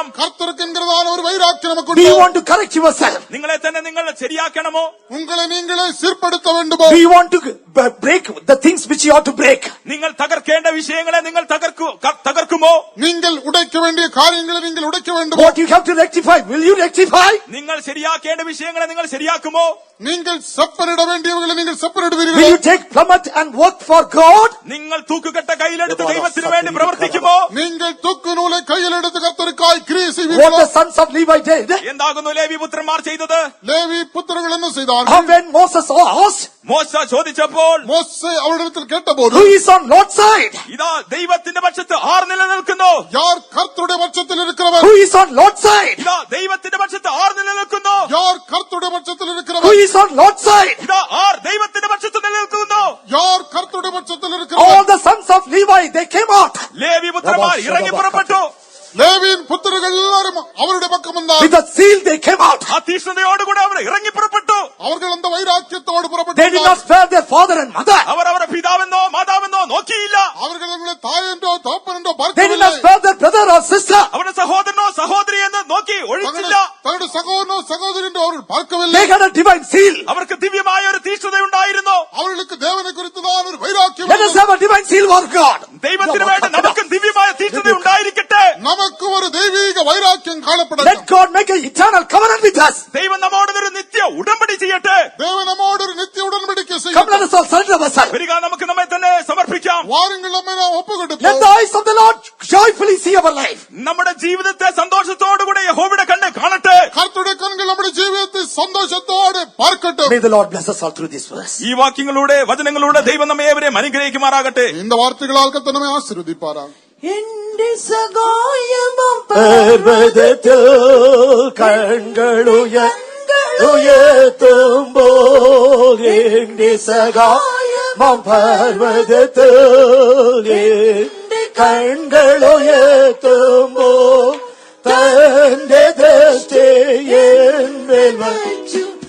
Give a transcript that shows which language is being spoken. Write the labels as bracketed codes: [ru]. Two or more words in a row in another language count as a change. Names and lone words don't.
[ta] கர்த்தருக்கு என்கிறதான ஒரு வைராக்கியம் [en] Do [ta] நமக்கு [en] you [ta] உண்டு. [en] want to correct yourself? [ml] നിങ്ങളെ തന്നെ നിങ്ങൾ ശരിയാക്കണമോ? [ta] உங்களை நீங்களே சீர்படுத்த வேண்டுமோ? [en] Do you want to break the things which you ought to break? [ml] നിങ്ങൾ തകർക്കേണ്ട വിഷയങ്ങളെ നിങ്ങൾ തകർക്കുമോ? [ta] நீங்கள் உடைக்க வேண்டிய காரியங்களை நீங்கள் உடைக்க வேண்டுமோ? [en] What you have to rectify, will you rectify? [ml] നിങ്ങൾ ശരിയാക്കേണ്ട വിഷയങ്ങളെ നിങ്ങൾ ശരിയാക്കുമോ? [ta] நீங்கள் செப்பனிட வேண்டியவர்களை நீங்கள் [en] Will [ta] செப்பனிடுவீர்கள். [en] you take plummet and work for God? [ml] നിങ്ങൾ തൂക്കുകെട്ട കയ്യിലെടുത്ത് ദൈവത്തിന് വേണ്ടി പ്രവർത്തിക്കുമോ? [ta] நீங்கள் தூக்கு நூலை கையில் எடுத்து கர்த்தருக்காய் கிரியை [en] What [ta] செய்வீர்களோ? [en] the sons of Levi did. [ml] എന്താകുന്നു ലേവി പുത്രന്മാർ ചെയ്തത്? [ta] லேவி புத்திரர்கள் என்ன செய்தார்கள்? [en] And when Moses asked, [ml] മോശ ചോദിച്ചപ്പോൾ [ta] மோசே அவரிடத்தில் கேட்டபோது [en] who is on Lord's side? [ml] ഇതാ ദൈവത്തിന്റെ പക്ഷത്ത് ആർ നിലനിൽക്കുന്നു? [ta] யார் கர்த்தருடைய பட்சத்தில் இருக்கிறவர்? [en] Who is on Lord's side? [ml] ഇതാ ദൈവത്തിന്റെ പക്ഷത്ത് ആർ നിലനിൽക്കുന്നു? [ta] யார் கர்த்தருடைய பட்சத்தில் [en] Who [ta] இருக்கிறவர்? [en] is on Lord's side? [ml] ഇതാ ആർ ദൈവത്തിന്റെ പക്ഷത്ത് നിലനിൽക്കുന്നു? [ta] யார் கர்த்தருடைய பட்சத்தில் [en] All [ta] இருக்கிறவர்? [en] the sons of Levi, they came out [ml] ലേവി പുത്രന്മാർ ഇറങ്ങി പുറപ്പെട്ടു. [ta] லேவியின் புத்திரர்கள் எல்லாரும் அவருடைய பக்கம் [en] with [ta] வந்தார். [en] a zeal. They came out. [ml] ആ തീഷ്ണതയോടുകൂടെ അവർ ഇറങ്ങി പുറപ്പെട്ടു. [ta] அவர்கள் அந்த வைராக்கியத்தோடு [en] They did [ta] புறப்பட்டார்கள். [en] not spare their father and mother. [ml] അവർ അവരുടെ പിതാവെന്നോ മാതാവെന്നോ നോക്കിയില്ല. [ta] அவர்கள் அவர்களுடைய தாய் என்றோ தகப்பன் என்றோ [en] They did [ta] பார்க்கவில்லை. [en] not spare their brother or sister. [ml] അവരുടെ സഹോദരനോ സഹോദരി എന്ന് നോക്കി ഒഴിച്ചില്ല. [ta] தன்னுடைய சகோதரனோ சகோதரி என்றோ அவர்கள் [en] They [ta] பார்க்கவில்லை. [en] had a divine zeal. [ml] അവർക്ക് ദിവ്യമായ ഒരു തീഷ്ണത ഉണ്ടായിരുന്നു. [ta] அவர்களுக்கு தேவனை குறித்துதான் ஒரு வைராக்கியம் [en] Let us [ta] இருந்தது. [en] have a divine zeal for God. [ml] ദൈവത്തിന് വേണ്ടി നമുക്ക് ദിവ്യമായ തീഷ്ണത ഉണ്ടായിരിക്കട്ടെ. [ta] நமக்கு ஒரு தெய்வீக வைராக்கியம் காணப்பட [en] Let God make an eternal covenant with us. [ml] ദൈവം നമ്മോട് ഒരു നിത്യ ഉടമ്പടി ചെയ്യട്ടെ. [ta] தேவன் நம்மோடு ஒரு நித்திய உடன்படிக்கை [en] Come, [ta] செய்யும். [en] let us all surrender ourselves. [ml] വരിക, നമുക്ക് നമ്മെ തന്നെ സമർപ്പിക്കാം. [ta] வாருங்கள் நம்மை நாம் [en] Let [ta] ஒப்புக்கொடுப்போம். [en] the eyes of the Lord joyfully see our life. [ml] നമ്മുടെ ജീവിതത്തെ സന്തോഷത്തോടുകൂടെ യഹോവയുടെ കണ്ണ് കാണട്ടെ. [ta] கர்த்தருடைய கண்கள் நம்முடைய ஜீவிதத்தை சந்தோஷத்தோடு பார்க்கட்டும். [en] May the Lord bless us all through this verse. [ml] ഈ വാക്യങ്ങളുടെ വചനങ്ങളുടെ ദൈവം നമ്മെ ഏവരെയും അനുഗ്രഹിക്കുമാറാകട്ടെ. [ta] இந்த வார்த்தைகளால் கர்த்தர் நம்மை ஆசீர்வதிப்பாராக. [ml] എന്റെ സഹായമോ പർവ്വതത്തിൽ കണ്ണുകളുയർത്തുമ്പോൾ എന്റെ സഹായം പർവ്വതത്തിൽ കണ്ണുകളുയർത്തുമ്പോൾ തന്റെ ദൃഷ്ടി എന്മേൽ വച്ചു